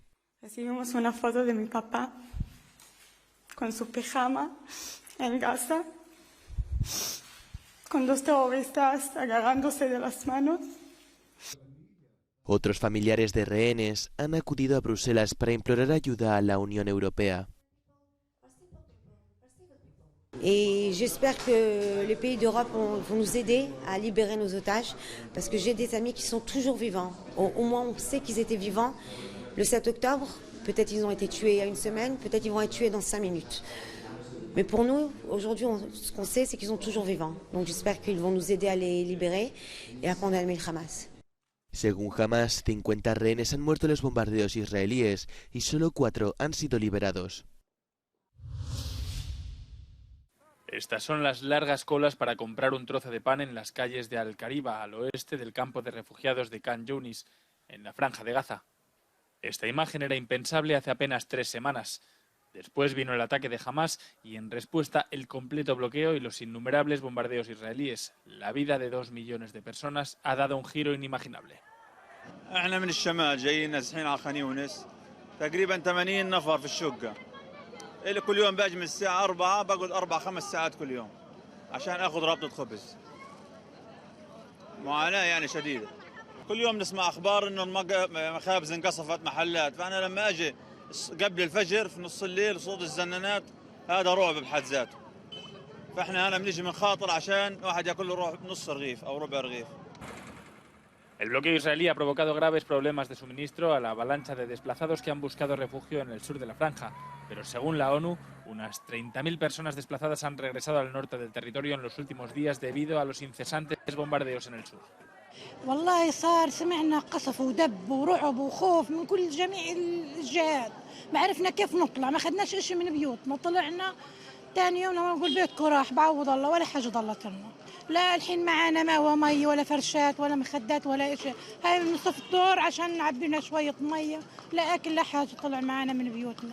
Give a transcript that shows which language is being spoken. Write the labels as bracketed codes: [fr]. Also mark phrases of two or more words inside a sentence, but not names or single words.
[es] Recibimos una foto de mi papá con su pijama en Gaza, con dos terroristas agarrándose de las manos. Otros familiares de rehenes han acudido a Bruselas para implorar ayuda a la Unión Europea. [fr] Et j'espère que les pays d'Europe vont nous aider à libérer nos otages, parce que j'ai des amis qui sont toujours vivants. Au moins on sait qu'ils étaient vivants le 7 octobre, peut-être ils ont été tués il y a une semaine, peut-être ils vont être tués dans 5 minutes. Mais pour nous, aujourd'hui, ce qu'on sait, c'est qu'ils sont toujours vivants. Donc j'espère qu'ils vont nous aider à les libérer et à condamner le Hamas. [es] Según Hamás, 50 rehenes han muerto en los bombardeos israelíes y solo 4 han sido liberados. Estas son las largas colas para comprar un trozo de pan en las calles de Al-Kariba, al oeste del campo de refugiados de Khan Younis, en la franja de Gaza. Esta imagen era impensable hace apenas 3 semanas. Después vino el ataque de Hamás y, en respuesta, el completo bloqueo y los innumerables bombardeos israelíes. La vida de 2 millones de personas ha dado un giro inimaginable. [ar] كل يوم باجي من الساعة 4 بقعد 4-5 ساعات كل يوم عشان اخذ رابطة خبز. معاناة يعني شديدة. كل يوم نسمع اخبار انه مخابز انقصفت محلات، فانا لما اجي قبل الفجر في نص الليل صوت الزنانات هذا رعب بحد ذاته. فاحنا هنا بنيجي من خاطر عشان واحد ياكل له نص رغيف او ربع رغيف. [es] El bloqueo israelí ha provocado graves problemas de suministro a la avalancha de desplazados que han buscado refugio en el sur de la franja. Pero según la ONU, unas 30.000 personas desplazadas han regresado al norte del territorio en los últimos días debido a los incesantes bombardeos en el sur. [ar] والله صار سمعنا قصف ودب ورعب وخوف من كل جميع الجهات ما عرفنا كيف نطلع ما خدناش شيء من بيوتنا طلعنا ثاني يوم لما نقول بيتكم راح بعوض الله ولا حاجه ضلت لنا لا الحين معانا ما هو مي ولا فرشات ولا مخدات ولا شيء هاي نصف الدور عشان نعبي لنا شويه ميه لا اكل لا حاجه طلع معانا من بيوتنا.